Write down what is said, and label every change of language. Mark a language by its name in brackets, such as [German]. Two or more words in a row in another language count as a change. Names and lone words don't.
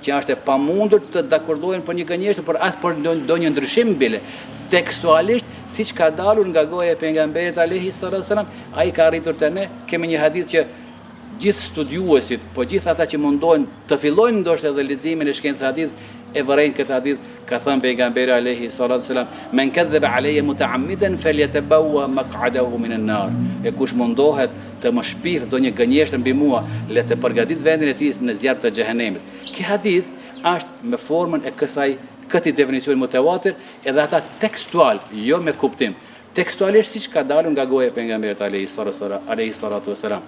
[Albanian] që është e pamundur të dakordohen për një gënjeshtër, por as për ndonjë ndryshim bile. Tekstualisht, siç ka dalur nga goja e pejgamberit [Arabic] عليه الصلاة والسلام, [Albanian] ai ka arritur te ne. Kemi një hadith që gjithë studiuesit, po gjithë ata që mundohen të fillojnë ndoshta edhe leximin e shkencës hadith, e vërejnë këtë hadith, ka thënë pejgamberi [Arabic] عليه الصلاة والسلام, "من كذب علي متعمدا فليتبوأ مقعده من النار." [Albanian] E kush mundohet të më shpif ndonjë gënjeshtër mbi mua, le të përgatit vendin e tij në zjarr të xhehenemit. Ky hadith është me formën e këtij definicioni mutawatir, edhe ata tekstual, jo me kuptim. Tekstualisht siç ka dalur nga goja e pejgamberit [Arabic] عليه الصلاة والسلام.